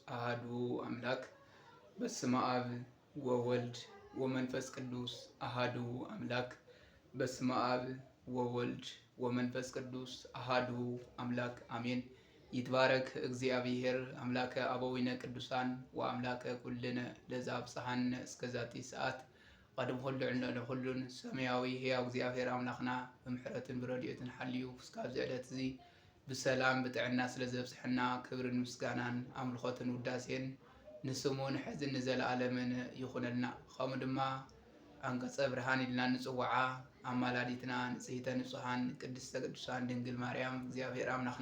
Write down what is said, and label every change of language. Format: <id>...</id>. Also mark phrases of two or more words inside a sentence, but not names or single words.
<gez>አሃዱ አምላክ በስመ አብ ወወልድ ወመንፈስ ቅዱስ አሃዱ አምላክ በስመ አብ ወወልድ ወመንፈስ ቅዱስ አሃዱ አምላክ አሜን። ይትባረክ እግዚአብሔር አምላከ አበዊነ ቅዱሳን ወአምላከ ኩልነ ለዛ አብጽሐነ እስከዛቲ ሰዓት ቀድም ሁሉ</gez> <ti>ዕልነ ሁሉን ሰማያዊ ሕያው እግዚአብሔር አምላኽና ብምሕረትን ብረድኤትን ሓልዩ እስካብ ዕለት እዚ ብሰላም ብጥዕና ስለ ዘብጽሕና ክብርን ምስጋናን አምልኾትን ውዳሴን ንስሙን ሕዝን ዘለዓለምን ይኹነልና። ከምኡ ድማ አንቀጸ ብርሃን ኢልና ንጽውዓ አማላዲትና ንጽሕተ ንጹሓን ቅድስተ ቅዱሳን ድንግል ማርያም እግዚአብሔር አምላኽና</ti>